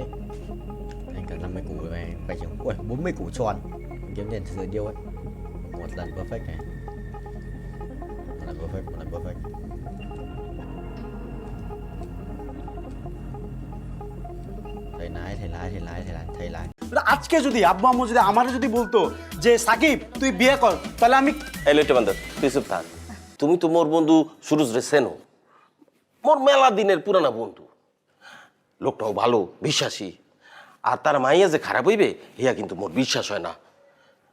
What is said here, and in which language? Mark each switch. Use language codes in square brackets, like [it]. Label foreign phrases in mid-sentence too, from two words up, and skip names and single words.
[vi] Anh cần 50 củ rồi anh phải chừng. Ui 40 củ tròn. Kiếm tiền từ điêu ấy. Một lần perfect này. Một lần perfect. Thầy lái. [bn] আজকে যদি আব্বু আম্মু যদি আমারে যদি বলতো যে সাকিব তুই বিয়ে কর, তাহলে আমি এলেটে বান্দর তুই চুপ থাক। তুমি তো মোর বন্ধু সুরজ রে চেনো, মোর মেলা দিনের পুরানা বন্ধু। লোকটাও ভালো, বিশ্বাসী। আর তার মাইয়া যে খারাপ হইবে ইয়া কিন্তু মোর বিশ্বাস হয় না।